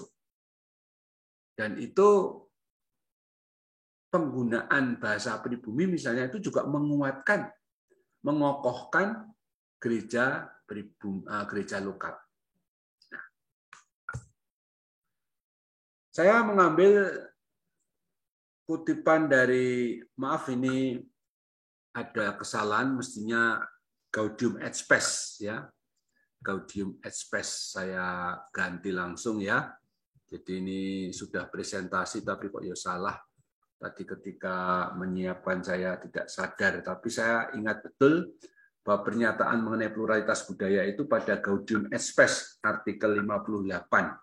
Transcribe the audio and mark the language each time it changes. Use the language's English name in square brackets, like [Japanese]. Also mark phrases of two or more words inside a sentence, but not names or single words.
[Indonesian] Dan itu penggunaan bahasa pribumi misalnya itu juga menguatkan, mengokohkan gereja lokal. Saya mengambil kutipan dari, maaf ini ada kesalahan, mestinya Gaudium et Spes ya. Gaudium et Spes saya ganti langsung ya. Jadi ini sudah presentasi tapi kok ya salah. Tadi ketika menyiapkan saya tidak sadar, tapi saya ingat betul bahwa pernyataan mengenai pluralitas budaya itu pada Gaudium et Spes artikel 58.